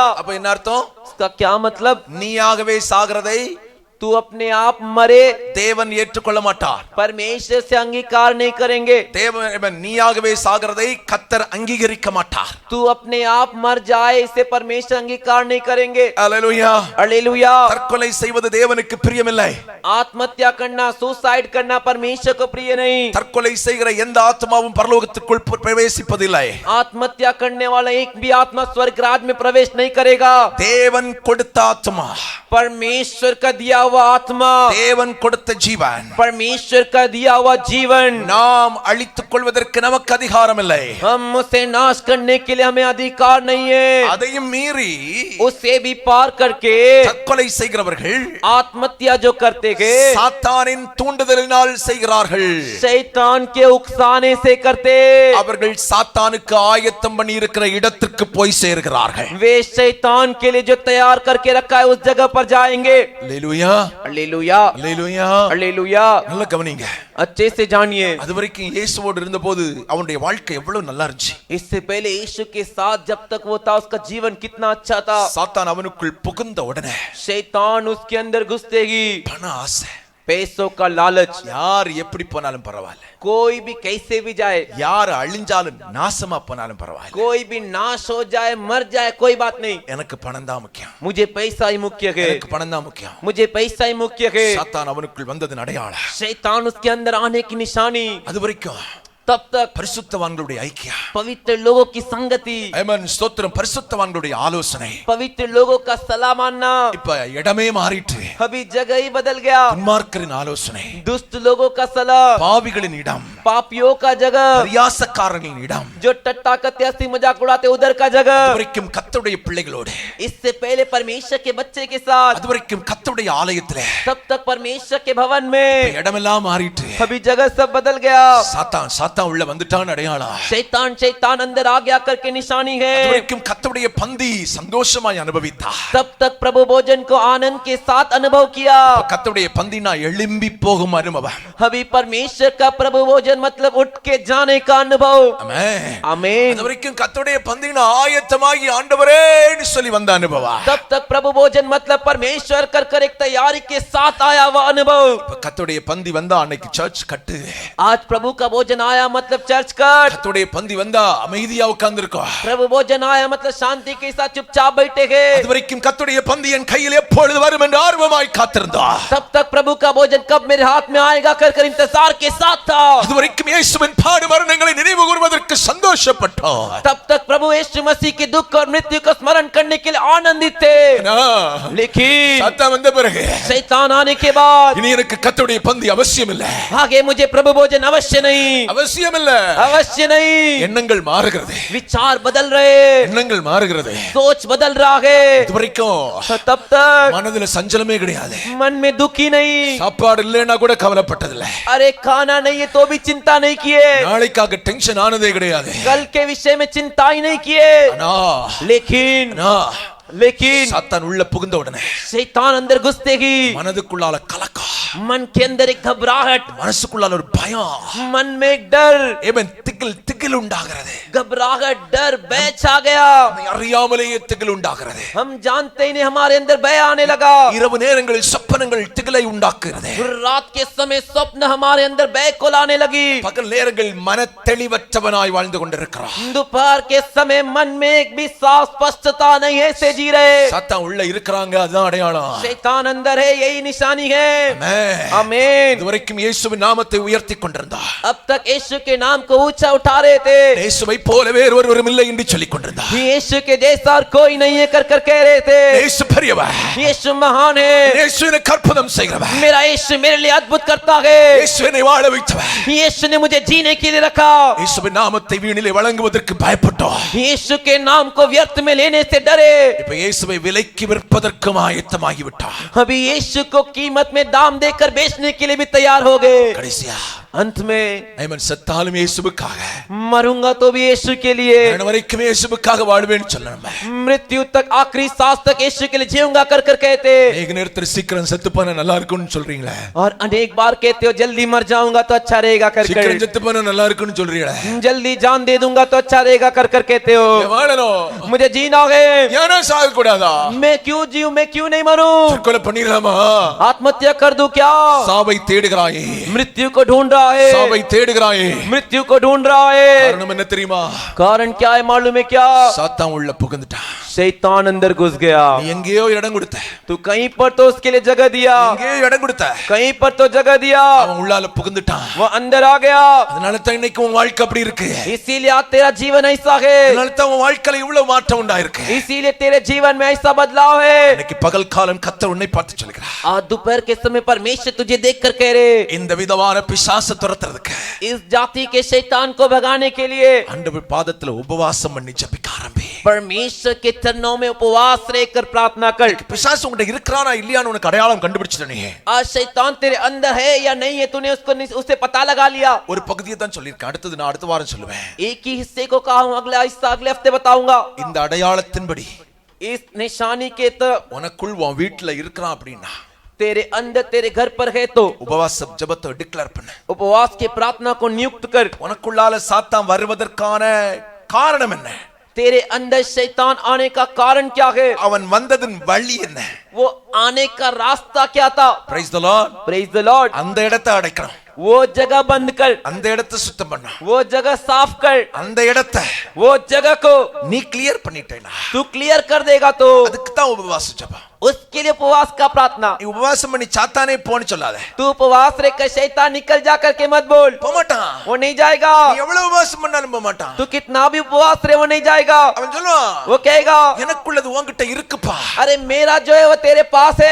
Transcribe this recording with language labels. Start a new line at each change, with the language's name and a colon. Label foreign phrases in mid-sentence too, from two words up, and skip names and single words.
Tamil: அப்ப என்ன அர்த்தம்?
Hindi: इसका क्या मतलब?
Tamil: நீயாகவே சாகிறதை
Hindi: तू अपने आप मरे
Tamil: தேவன் ஏற்றுக்கொள்ள மாட்டார்.
Hindi: परमेश्वर से अंगीकार नहीं करेंगे.
Tamil: தேவன் நீயாகவே சாகிறதை கர்த்தர் அங்கீகரிக்க மாட்டார்.
Hindi: तू अपने आप मर जाए इसे परमेश्वर अंगीकार नहीं करेंगे.
Tamil: ஹalleluya.
Hindi: हालेलुया.
Tamil: தற்கொலை செய்வது தேவனுக்கு பிரியமில்லை.
Hindi: आत्महत्या करना, सुसाइड करना परमेश्वर को प्रिय नहीं.
Tamil: தற்கொலை செய்கிற எந்த ஆத்மாவும் பரலோகத்துக்குள் பிரவேசிப்பதில்லை.
Hindi: आत्महत्या करने वाला एक भी आत्मा स्वर्ग राज में प्रवेश नहीं करेगा.
Tamil: தேவன் கொடுத்த ஆத்மா,
Hindi: परमेश्वर का दिया हुआ आत्मा,
Tamil: தேவன் கொடுத்த ஜீவன்,
Hindi: परमेश्वर का दिया हुआ जीवन
Tamil: நாம் அழித்துக் கொள்வதற்கு நமக்கு அதிகாரம் இல்லை.
Hindi: हम उसे नाश करने के लिए हमें अधिकार नहीं है.
Tamil: அதையும் மீறி
Hindi: उसे भी पार करके
Tamil: தற்கொலை செய்கிறவர்கள்
Hindi: आत्महत्या जो करते हैं
Tamil: சாத்தானின் தூண்டுதலினால் செய்கிறார்கள்.
Hindi: शैतान के उकसाने से करते.
Tamil: அவர்கள் சாத்தானுக்கு ஆயத்தம் பண்ணி இருக்கிற இடத்துக்கு போய் சேர்கிறார்கள்.
Hindi: वे शैतान के लिए जो तैयार करके रखा है उस जगह पर जाएंगे.
Tamil: ஹalleluya.
Hindi: हालेलुया
Tamil: அல்லேலூயா
Hindi: हालेलुया
Tamil: நல்ல கவனிங்க.
Hindi: अच्छे से जानिए
Tamil: அது வரைக்கும் இயேசுவோடு இருந்தபோது அவனுடைய வாழ்க்கை எவ்வளவு நல்லா இருந்துச்சு.
Hindi: इससे पहले यीशु के साथ जब तक वो था उसका जीवन कितना अच्छा था
Tamil: சாத்தான் அவனுக்குள் புகுந்த உடனே
Hindi: शैतान उसके अंदर घुसते ही
Tamil: பண ஆசை,
Hindi: पैसों का लालच
Tamil: யார் எப்படி போனாலும் பரவாயில்ல,
Hindi: कोई भी कैसे भी जाए
Tamil: யார் அழிஞ்சாலும் நாசமா போனாலும் பரவாயில்ல,
Hindi: कोई भी नाश हो जाए मर जाए कोई बात नहीं
Tamil: எனக்கு பணம் தான் முக்கியம்,
Hindi: मुझे पैसा ही मुख्य है
Tamil: எனக்கு பணம் தான் முக்கியம்.
Hindi: मुझे पैसा ही मुख्य है
Tamil: சாத்தான் அவனுக்குள் வந்ததன் அடையாளம்.
Hindi: शैतान उसके अंदर आने की निशानी
Tamil: அது வரைக்கும்
Hindi: तब तक
Tamil: பரிசுத்தவான்களுடைய ஐக்கியம்,
Hindi: पवित्र लोगों की संगति
Tamil: ஆமென் ஸ்தோத்திரம், பரிசுத்தவான்களுடைய ஆலோசனை,
Hindi: पवित्र लोगों का सलाह मानना
Tamil: இப்ப இடமே மாறிட்டு
Hindi: अभी जगह ही बदल गया
Tamil: துன்மார்க்கரின் ஆலோசனை,
Hindi: दुष्ट लोगों का सलाह
Tamil: பாவிகளின் இடம்,
Hindi: पापियों का जगह
Tamil: பரியாசக்காரர்களின் இடம்,
Hindi: जो टट्टा कत्ते हंसी मजाक उड़ाते उधर का
Tamil: அது
Hindi: जगह
Tamil: வரைக்கும் கர்த்தருடைய பிள்ளைகளோடு,
Hindi: इससे पहले परमेश्वर के बच्चे के साथ
Tamil: அது வரைக்கும் கர்த்தருடைய ஆலயத்திலே
Hindi: तब तक परमेश्वर के भवन में
Tamil: இடமெல்லாம் மாறிட்டு
Hindi: अभी जगह सब बदल गया
Tamil: சாத்தான் உள்ள வந்துட்டான் அடையாளம்.
Hindi: शैतान अंदर आ गया करके निशानी
Tamil: அது
Hindi: है
Tamil: வரைக்கும் கர்த்தருடைய பந்தி சந்தோஷமாய் அனுபவித்தார்.
Hindi: तब तक प्रभु भोजन को आनंद के साथ अनुभव किया
Tamil: கர்த்தருடைய பந்தினா எழும்பி போகும் அனுபவம்.
Hindi: अभी परमेश्वर का प्रभु भोजन मतलब उठ के जाने का अनुभव
Tamil: ஆமென்.
Hindi: आमीन
Tamil: அது வரைக்கும் கர்த்தருடைய பந்தினா ஆயத்தமாகி ஆண்டவரேன்னு சொல்லி வந்த அனுபவம்.
Hindi: तब तक प्रभु भोजन मतलब परमेश्वर कर एक तैयारी के साथ आया वह अनुभव
Tamil: கர்த்தருடைய பந்தி வந்தா அன்னைக்கு சர்ச் கட்டு.
Hindi: आज प्रभु का भोजन आया मतलब चर्च कट
Tamil: கர்த்தருடைய பந்தி வந்தா அமைதியா உட்கார்ந்திருக்கோம்.
Hindi: प्रभु भोजन आया मतलब शांति के साथ चुपचाप बैठेंगे
Tamil: அது வரைக்கும் கர்த்தருடைய பந்தி என் கையில் எப்பொழுது வரும் என்று ஆர்வமாய் காத்திருந்தார்.
Hindi: तब तक प्रभु का भोजन कब मेरे हाथ में आएगा कर इंतजार के साथ था
Tamil: அது வரைக்கும் இயேசுவின் பாடு மரணங்களை நினைவு கூர்வதற்கு சந்தோஷப்பட்டார்.
Hindi: तब तक प्रभु यीशु मसीह के दुख और मृत्यु को स्मरण करने के लिए आनंदित थे लेकिन
Tamil: சாத்தான் வந்த பிறகு
Hindi: शैतान आने के बाद
Tamil: இனி எனக்கு கர்த்தருடைய பந்தி அவசியம் இல்ல,
Hindi: आगे मुझे प्रभु भोजन अवश्य नहीं
Tamil: அவசியம் இல்ல.
Hindi: अवश्य नहीं
Tamil: எண்ணங்கள் மாறுகிறது,
Hindi: विचार बदल रहे
Tamil: எண்ணங்கள் மாறுகிறது.
Hindi: सोच बदल रहा है
Tamil: இது வரைக்கும்
Hindi: तब तक
Tamil: மனதுல சஞ்சலமே கிடையாது,
Hindi: मन में दुखी नहीं
Tamil: சாப்பாடு இல்லைன்னா கூட கவலைப்பட்டதில்ல,
Hindi: अरे खाना नहीं है तो भी चिंता नहीं किए
Tamil: நாளைக்காக டென்ஷன் ஆனதே கிடையாது.
Hindi: कल के विषय में चिंता ही नहीं किए
Tamil: ஆனா
Hindi: लेकिन
Tamil: சாத்தான் உள்ள புகுந்த உடனே
Hindi: शैतान अंदर घुसते ही
Tamil: மனதுக்குள்ளால கலக்கம்,
Hindi: मन के अंदर एक घबराहट
Tamil: மனசுக்குள்ளால ஒரு பயம்,
Hindi: मन में एक डर
Tamil: ஏமன் திகில் உண்டாகிறது.
Hindi: घबराहट डर भय छा गया
Tamil: நம்மை அறியாமலேயே திகில் உண்டாகிறது.
Hindi: हम जानते ही नहीं हमारे अंदर भय आने लगा
Tamil: இரவு நேரங்களில் சொப்பனங்கள் திகிலை உண்டாக்குகிறது.
Hindi: रात के समय स्वप्न हमारे अंदर भय को लाने लगी
Tamil: பகல் நேரங்களில் மன தெளிவற்றவனாய் வாழ்ந்து கொண்டிருக்கிறார்.
Hindi: दोपहर के समय मन में एक भी साफ स्पष्टता नहीं है से जी रहे
Tamil: சாத்தான் உள்ள இருக்கிறாங்க, அதுதான் அடையாளம்.
Hindi: शैतान अंदर है यही निशानी है आमीन
Tamil: இதுவரைக்கும் இயேசுவின் நாமத்தை உயர்த்தி கொண்டிருந்தார்.
Hindi: अब तक यीशु के नाम को ऊंचा उठा रहे थे
Tamil: இயேசுவை போலவே ஒருவரும் இல்லை என்று சொல்லிக் கொண்டிருந்தார்.
Hindi: यीशु के जैसा और कोई नहीं है कर कह रहे थे
Tamil: இயேசு பெரியவர்,
Hindi: यीशु महान है
Tamil: இயேசு எனக்கு அற்புதம் செய்கிறவர்,
Hindi: मेरा यीशु मेरे लिए अद्भुत करता है
Tamil: இயேசு என்னை வாழ வைத்தவர்.
Hindi: यीशु ने मुझे जीने के लिए रखा
Tamil: இயேசுவின் நாமத்தை வீணிலே வழங்குவதற்கு பயப்பட்டோம்.
Hindi: यीशु के नाम को व्यर्थ में लेने से डरे
Tamil: இப்ப இயேசுவை விலைக்கு விற்பதற்கும் ஆயத்தமாகி விட்டார்.
Hindi: अभी यीशु को कीमत में दाम देकर बेचने के लिए भी तैयार हो गए
Tamil: கடைசியா
Hindi: अंत में
Tamil: ஐமன் செத்தாலும் இயேசுவுக்காக,
Hindi: मरूंगा तो भी यीशु के लिए
Tamil: மரண வரைக்கும் இயேசுவுக்காக வாழ்வேன்னு சொல்லணும்.
Hindi: मृत्यु तक आखिरी सांस तक यीशु के लिए जीऊंगा कर कहते
Tamil: एक நேரத்துல சீக்கிரம் செத்து போனா நல்லா இருக்கும்னு சொல்றீங்களே,
Hindi: और अनेक बार कहते हो जल्दी मर जाऊंगा तो अच्छा रहेगा कर
Tamil: சீக்கிரம் செத்து போனா நல்லா இருக்கும்னு சொல்றீங்களே,
Hindi: जल्दी जान दे दूंगा तो अच्छा रहेगा कर कहते हो
Tamil: வாழணும்,
Hindi: मुझे जीना है
Tamil: ஏன்னா சாக கூடாதா,
Hindi: मैं क्यों जीऊं मैं क्यों नहीं मरूं
Tamil: தற்கொலை பண்ணிடலாமா,
Hindi: आत्महत्या कर दूं क्या
Tamil: சாவை தேடுகிறாயே,
Hindi: मृत्यु को ढूंढ रहा है
Tamil: சாவை தேடுகிறாயே,
Hindi: मृत्यु को ढूंढ रहा है
Tamil: காரணம் என்ன தெரியுமா?
Hindi: कारण क्या है मालूम है क्या
Tamil: சாத்தான் உள்ள புகுந்துட்டான்.
Hindi: शैतान अंदर घुस गया
Tamil: நீ எங்கேயோ இடம் கொடுத்த,
Hindi: तू कहीं पर तो उसके लिए जगह दिया
Tamil: எங்கேயோ இடம் கொடுத்த,
Hindi: कहीं पर तो जगह दिया
Tamil: அவன் உள்ளால புகுந்துட்டான்.
Hindi: वो अंदर आ गया
Tamil: அதனால தான் இன்னைக்கு உன் வாழ்க்கை அப்படி இருக்கு.
Hindi: इसीलिए आज तेरा जीवन ऐसा है
Tamil: அதனால தான் உன் வாழ்க்கையில இவ்வளவு மாற்றம் உண்டாயிருக்கு.
Hindi: इसीलिए तेरे जीवन में ऐसा बदलाव है
Tamil: இன்னைக்கு பகல் காலம் கர்த்தர் உன்னை பார்த்து சொல்கிறார்,
Hindi: आज दोपहर के समय परमेश्वर तुझे देखकर कह रहे
Tamil: இந்த விதமான பிசாசை துரத்துறதுக்கு
Hindi: इस जाति के शैतान को भगाने के लिए
Tamil: ஆண்டவர் பாதத்துல உபவாசம் பண்ணி ஜெபிக்க ஆரம்பி.
Hindi: परमेश्वर के चरणों में उपवास रहकर प्रार्थना कर
Tamil: பிசாசு உன்கிட்ட இருக்கிறானா இல்லையான்னு உனக்கு அடையாளம் கண்டுபிடிச்சிட்ட நீ.
Hindi: आज शैतान तेरे अंदर है या नहीं है तूने उसे पता लगा लिया
Tamil: ஒரு பகுதியை தான் சொல்லியிருக்கேன், அடுத்தது நான் அடுத்த வாரம் சொல்லுவேன்.
Hindi: एक ही हिस्से को कहा हूं अगला हिस्सा अगले हफ्ते बताऊंगा
Tamil: இந்த அடையாளத்தின்படி
Hindi: इस निशानी के तो
Tamil: உனக்குள் உன் வீட்டுல இருக்கிறான் அப்படின்னா,
Hindi: तेरे अंदर तेरे घर पर है तो
Tamil: உபவாசம் ஜெபத்தை டிக்ளேர் பண்ணு.
Hindi: उपवास की प्रार्थना को नियुक्त कर।
Tamil: உனக்குள்ளால சாத்தான் வருவதற்கான காரணம் என்ன?
Hindi: तेरे अंदर शैतान आने का कारण क्या है?
Tamil: அவன் வந்ததின் வழி என்ன?
Hindi: वो आने का रास्ता क्या था?
English: Praise the Lord. Praise the Lord.
Tamil: அந்த இடத்தை அடைக்கணும்.
Hindi: वो जगह बंद कर,
Tamil: அந்த இடத்தை சுத்தம் பண்ணு.
Hindi: वो जगह साफ कर,
Tamil: அந்த இடத்தை
Hindi: वो जगह को
Tamil: நீ கிளியர் பண்ணிட்டேனா
Hindi: तू क्लियर कर देगा तो
Tamil: அதுக்கு தான் உபவாச ஜெபம்.
Hindi: उसके लिए उपवास का प्रार्थना।
Tamil: நீ உபவாசம் பண்ணி சாத்தானே போன்னு சொல்லாத.
Hindi: तू उपवास रे कर शैतान निकल जा करके मत बोल,
Tamil: போக மாட்டான்.
Hindi: वो नहीं जाएगा।
Tamil: நீ எவ்வளவு உபவாசம் பண்ணாலும் போக மாட்டான்.
Hindi: तू कितना भी उपवास रे वो नहीं जाएगा।
Tamil: அவன் சொல்லுவான்,
Hindi: वो कहेगा
Tamil: எனக்குள்ளது உன்கிட்ட இருக்குப்பா,
Hindi: अरे मेरा जो है वो तेरे पास है,